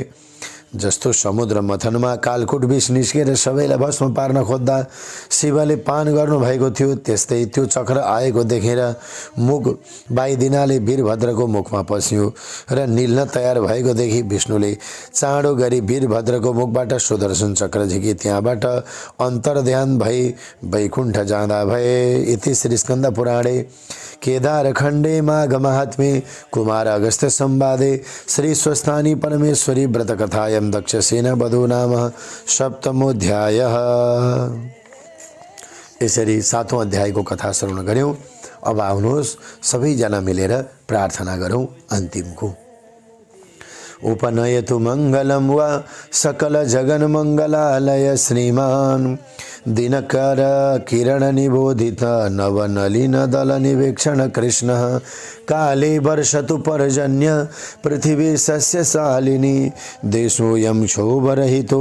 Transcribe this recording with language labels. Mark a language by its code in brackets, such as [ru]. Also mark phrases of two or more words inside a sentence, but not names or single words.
[ne] जस्तो समुद्र मथनमा कालकुट विष निस्केर सबैलाई भस्म पार्न खोज्दा शिवले पान गर्नुभएको थियो, त्यस्तै त्यो चक्र आएको देखेर मुख बाइदिनाले वीरभद्रको मुखमा पस्यो र निल्न तयार भएको देखि विष्णुले चाँडो गरी वीरभद्रको मुखबाट सुदर्शन चक्र झिकी त्यहाँबाट अन्तर्ध्यान भई वैकुण्ठ जाँदा भए। [sa] इति श्री स्कन्द पुराणे केदारखण्डे माघ महात्म्ये कुमार अगस्त्य संवादे श्री स्वस्थानी परमेश्वरी व्रत कथायं दक्षसेन वधू नाम सप्तमोऽध्यायः। [ne] यसरी 7औं अध्यायको कथा श्रवण गर्यौं। अब आउनुहोस् सबैजना मिलेर प्रार्थना गरौं अन्तिमको। [sa] उपनयतु मङ्गलं वा सकल जगन मङ्गलालय श्रीमान् दिनकर किरण निबोधित नवनलिन दल निवेक्षण कृष्ण काले वर्षतु पर्जन्य पृथिवी सस्यशालिनी देशोऽयं क्षोभरहितो